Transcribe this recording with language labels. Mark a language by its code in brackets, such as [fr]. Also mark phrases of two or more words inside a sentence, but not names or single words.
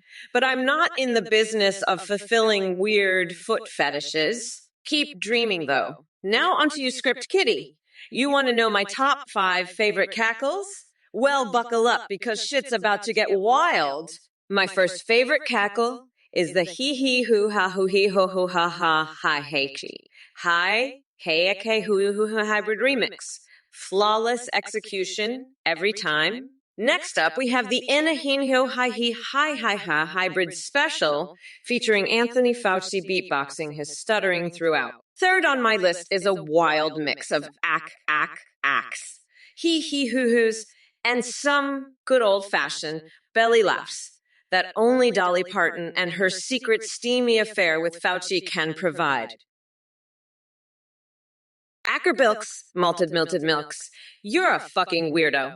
[en] But I'm not in the business of fulfilling weird foot fetishes. Keep dreaming, though. Now onto you, script kitty. You want to know my top 5 favorite cackles? Well, buckle up because shit's about to get wild. My first favorite cackle is the hee hoo ha hoo hee ho ho ha ha hi hey chi. Hi hey okay hoo hoo hybrid remix. Flawless execution every time. Next up, we have the Inahinho Hi Hi Hi Hi Ha hybrid special featuring Anthony Fauci beatboxing his stuttering throughout. Third on my list is a wild mix of acks, hee hoo hoos, and some good old-fashioned belly laughs that only Dolly Parton and her secret steamy affair with Fauci can provide. Ackerbilks, malted milted milks. You're a fucking weirdo.